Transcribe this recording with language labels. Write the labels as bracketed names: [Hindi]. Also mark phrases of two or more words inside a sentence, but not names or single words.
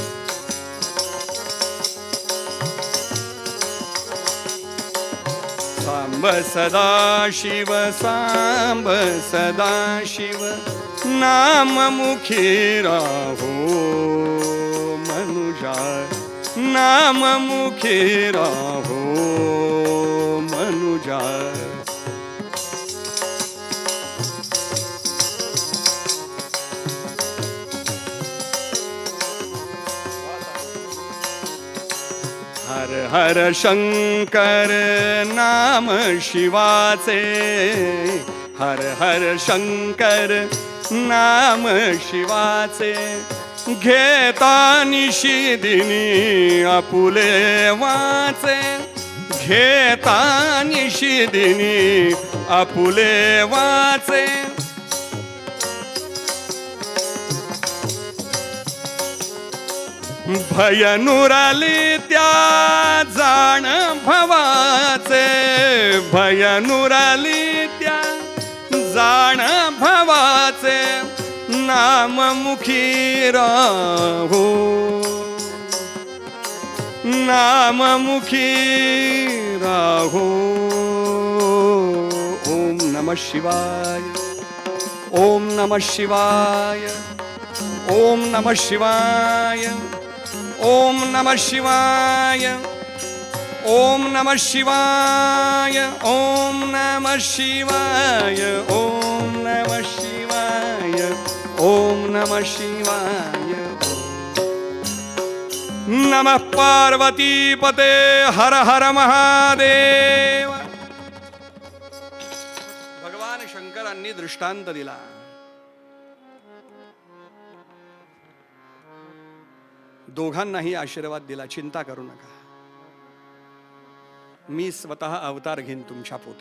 [Marathi] सांब सदा शिव, सांब सदा शिव, नाम मुखी राहो मनुजा, नाम मुखी राहो मनुजा. हर हर शंकर नाम शिवाचे, हर हर शंकर नाम शिवाचे. घेता निशिदिनी आपुले वाचे, घेता निशिदिनी आपुले वाचे. भय नुराली त्या जाण भवाचे, भय नुराली त्या जाण भवाचे. नाम मुखी राहो, नाम मुखी राहो. [Sanskrit] ओम नमः शिवाय, ओम नमः शिवाय, ओम नमः शिवाय, ओम नमः शिवाय, ओम नमः शिवाय, ओम नमः शिवाय, ओम नमः शिवाय, ओम नमः शिवाय. नमः पार्वती पते हर हर महादेव. [Marathi] भगवान शंकरांनी दृष्टांत दिला. दोघांनाही आशीर्वाद दिला, चिंता करू नका, मी स्वतः अवतार घेईन तुमच्या पोटी.